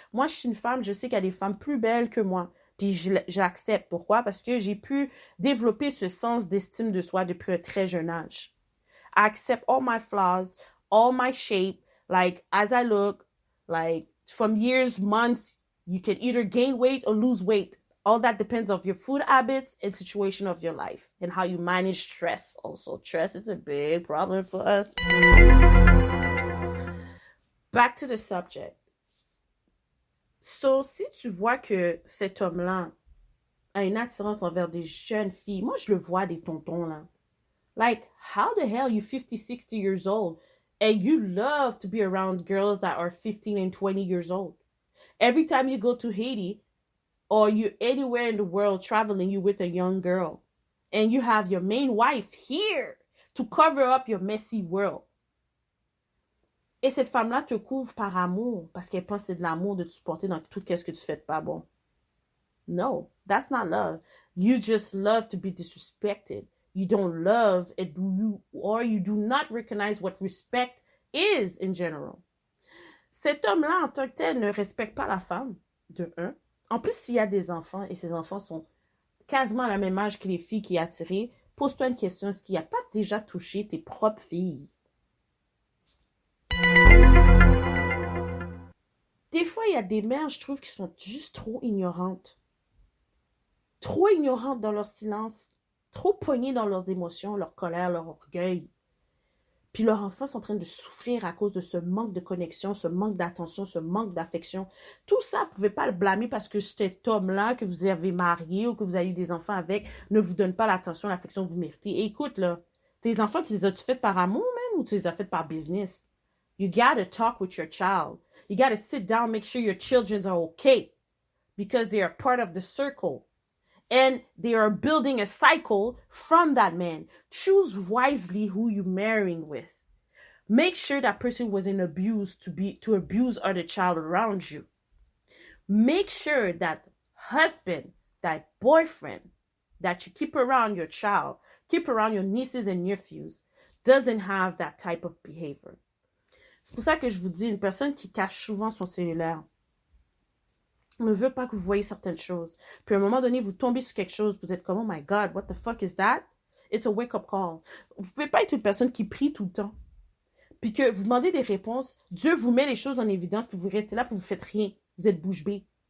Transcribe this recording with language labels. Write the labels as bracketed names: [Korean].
[French] Moi, je suis une femme, je sais qu'il y a des femmes plus belles que moi. Puis j'accepte. Pourquoi? Parce que j'ai pu développer ce sens d'estime de soi depuis un très jeune âge. [English] I accept all my flaws, all my shape, like, as I look, like, from years, months, you can either gain weight or lose weight. All that depends on your food habits and situation of your life and how you manage stress also. Stress is a big problem for us. Back to the subject. [French] So, si tu vois que cet homme-là a une attirance envers des jeunes filles, moi je le vois des tontons là. [English] Like, how the hell you 50, 60 years old and you love to be around girls that are 15 and 20 years old? Every time you go to Haiti or you anywhere in the world traveling, you with a young girl and you have your main wife here to cover up your messy world. [French] Et cette femme-là te couvre par amour parce qu'elle pense que c'est de l'amour de te supporter dans tout ce que tu fais de pas bon. [English] No, that's not love. You just love to be disrespected. You don't love it, you do not recognize what respect is in general. [French] Cet homme-là, en tant que tel, ne respecte pas la femme, de un. En plus, s'il y a des enfants, et ces enfants sont quasiment à la même âge que les filles qui est attirée, pose-toi une question, est-ce qu'il n'a pas déjà touché tes propres filles? Des fois, il y a des mères, je trouve, qui sont juste trop ignorantes. Trop ignorantes dans leur silence, trop poignées dans leurs émotions, leur colère, leur orgueil. Puis leurs enfants sont en train de souffrir à cause de ce manque de connexion, ce manque d'attention, ce manque d'affection. Tout ça, vous ne pouvez pas le blâmer parce que cet homme-là que vous avez marié ou que vous avez eu des enfants avec ne vous donne pas l'attention, l'affection que vous méritez. Et écoute, là, tes enfants, tu les as-tu faites par amour même ou tu les as faites par business? [English] You gotta talk with your child. You gotta sit down, make sure your children are okay because they are part of the circle. And they are building a cycle from that man. Choose wisely who you're marrying with. Make sure that person wasn't abused to abuse other child around you. Make sure that husband, that boyfriend that you keep around your child, keep around your nieces and nephews, doesn't have that type of behavior. [French] C'est pour ça que je vous dis, une personne qui cache souvent son cellulaire ne veut pas que vous voyez certaines choses. Puis à un moment donné, vous tombez sur quelque chose, vous êtes comme, [English] oh my God, what the fuck is that? It's a wake-up call. [French] Vous ne pouvez pas être une personne qui prie tout le temps. Puis que vous demandez des réponses, Dieu vous met les choses en évidence, puis vous restez là, puis vous faites rien. Vous êtes bouche bée.